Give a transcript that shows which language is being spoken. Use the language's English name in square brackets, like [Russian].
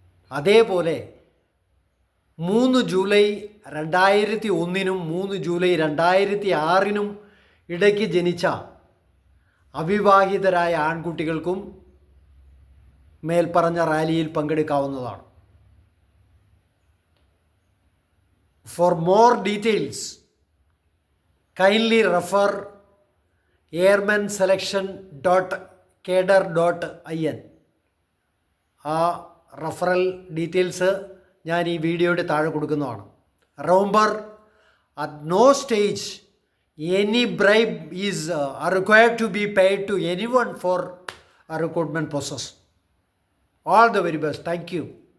[Malayalam] അതേപോലെ 3 July 2001-നും 3 July 2006-നും ഇടയ്ക്ക് ജനിച്ച അവിവാഹിതരായ ആൺകുട്ടികൾക്കും മേൽപ്പറഞ്ഞ റാലിയിൽ പങ്കെടുക്കാവുന്നതാണ്. [English] For more details, kindly refer airmanselection.cadre.in. [Malayalam] ആ റഫറൽ ഡീറ്റെയിൽസ് ഞാൻ ഈ വീഡിയോയുടെ താഴെ കൊടുക്കുന്നതാണ്. [English] Remember, at no stage any bribe is required to be paid to anyone for a recruitment process. All the very best. Thank you.